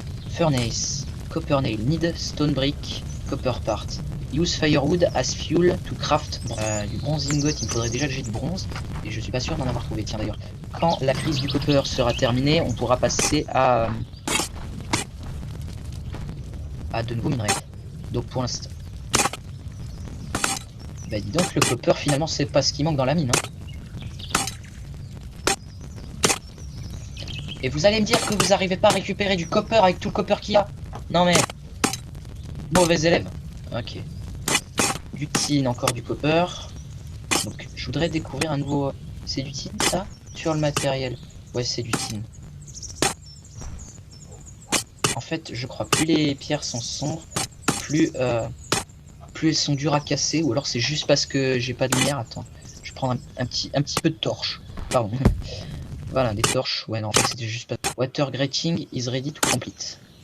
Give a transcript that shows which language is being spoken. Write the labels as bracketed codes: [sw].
[en] Furnace, Copper Nail, need stone brick, Copper part. Use firewood as fuel to craft [fr] du [en] bronze ingot. [fr] Il me faudrait déjà que j'ai du bronze et je suis pas sûr d'en avoir trouvé. Tiens d'ailleurs, quand la crise du Copper sera terminée, on pourra passer à de nouveaux minerais. Donc pour l'instant, bah dis donc, le Copper finalement c'est pas ce qui manque dans la mine. Et vous allez me dire que vous arrivez pas à récupérer du Copper avec tout le Copper qu'il y a? Non mais... Mauvais élève. Ok. Du tin, encore du Copper. Donc je voudrais découvrir un nouveau... C'est du tin ça? Sur le matériel. Ouais c'est du tin. En fait je crois plus les pierres sont sombres, plus elles sont dures à casser, ou alors c'est juste parce que j'ai pas de lumière. Attends, je prends un petit peu de torche. Pardon. Voilà, des torches. Ouais, non, en fait, c'était juste pas... [en] Water grating is ready to complete.